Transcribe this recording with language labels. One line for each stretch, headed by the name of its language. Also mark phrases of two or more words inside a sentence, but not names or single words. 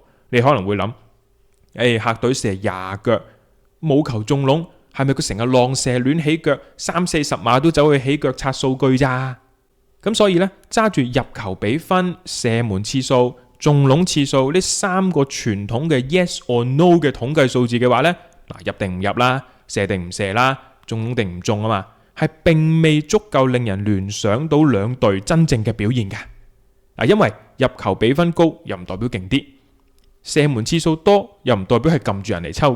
Cantonese: 你可能會諗，客隊射20腳冇球中籠，係咪佢成日浪射亂起腳，30-40碼都走去起腳刷數據咋？咁所以呢，揸住入球比分、射門次數、中籠次數呢3個傳統嘅
English: yes or no
Cantonese: 嘅統計數字嘅話呢，入定唔入啦，射定唔射啦，中定唔中啊嘛，係並未足夠令人聯想到兩隊真正嘅表現嘅。因為入球比分高又唔代表勁啲，射門次數多又唔代表係撳住人嚟抽嘅。